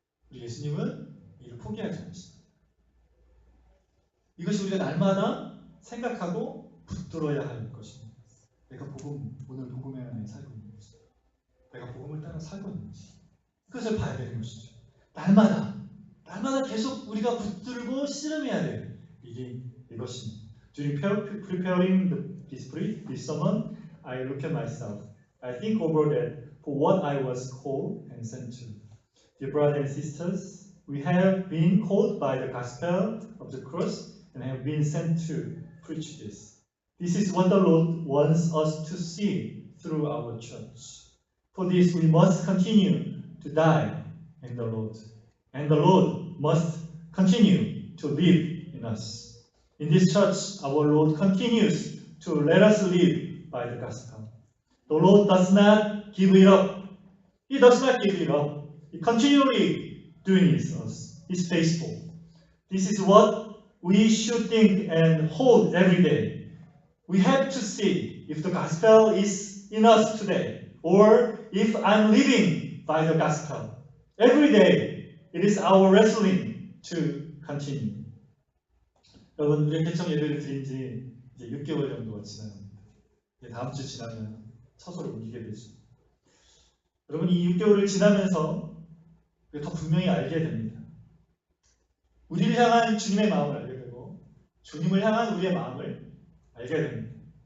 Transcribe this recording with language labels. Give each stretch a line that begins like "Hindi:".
Korean: 우리 예수님은 이를 포기하지 않으십니다. 이것이 우리가 날마다 생각하고 붙들어야 할 것입니다. 내가 오늘 복음의 안에 살고 있는 것입니다. 내가 복음을 따라 살고 있는지 그것을 봐야 되는 것이죠. 날마다 계속 우리가 붙들고 씨름해야 돼. 이게 이것입니다.
English: During preparing this sermon, I look at myself. I think over that for what I was called and sent to. Dear brothers and sisters, we have been called by the gospel of the cross and have been sent to preach this. This is what the Lord wants us to see through our church. For this, we must continue to die in the Lord, and the Lord must continue to live in us. In this church, our Lord continues to let us live by the gospel. The Lord does not give it up. He does not give it up. He continually doing it to us. He's faithful. This is what we should think and hold every day. We have to see if the gospel is in us today, or if I'm living by the gospel. Every day, it is our wrestling to continue.
Korean: 여러분, 우리 개청 예배를 드린 지 이제 6개월 정도가 지나갑니다. 이제 다음 주 지나면 처소를 옮기게 되죠. 여러분, 이 6개월을 지나면서 더 분명히 알게 됩니다. 우리를 향한 주님의 마음을 알게 되고 주님을 향한 우리의 마음을 알게 됩니다.